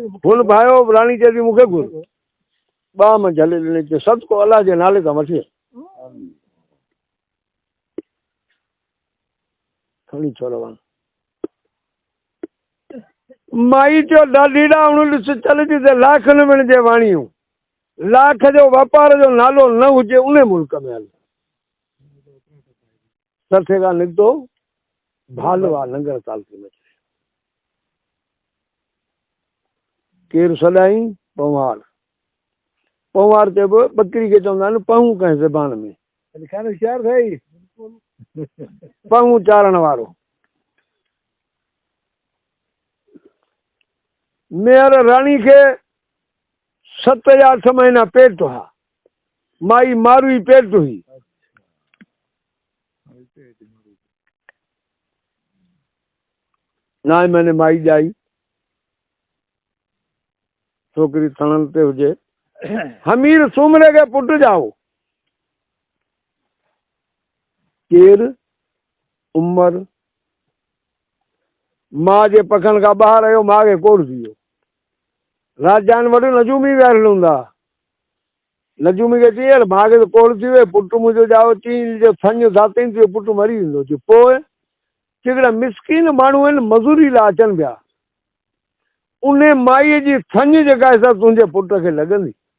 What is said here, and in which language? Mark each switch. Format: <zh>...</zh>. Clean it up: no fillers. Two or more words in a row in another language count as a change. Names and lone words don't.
<sd>हुन भायो राणी चए थी मूंखे घुर ॿा में झले ॾिने चए सदको अलाह जे नाले सां वठी खणी छो रवां माई चयो ॾाढीड़ा हुन ॾिस चल जी त लाख न मिलजे वाणियूं लाख जो वापार जो नालो न हुजे उन मुल्क में हल सठे खां निकितो भालवा लंगर तालती में केरु सदाई पवार पवार ते बि बकरी खे चवंदा आहिनि पहूं कंहिं ज़बान में होशियार भाई पहूं चारण वारो मेहर राणी खे 7 या 8 महीना पेट हुआ माई मारू पेट हुई ना मैंने माई ॼाई छोकिरी थणनि ते हुजे हमीर सूमरे खे पुट ॼाओ केरु उमर मां जे पखनि खां ॿाहिरि आयो मां खे कोड़ थी वियो राजान वटि नजूमी वियारियल हूंदा नजूमी खे चई मां खे त कोड़ थी वियो पुटु मुंहिंजो ॼाओ चई जो थञ धातई तुंहिंजो पुटु मरी वेंदो चई पोइ हिकिड़ा मिसकिन माण्हू आहिनि मज़ूरी लाइ अचनि पिया उन माईअ जी थञ जेका आहे तुंहिंजे पुट खे लॻंदी</sd>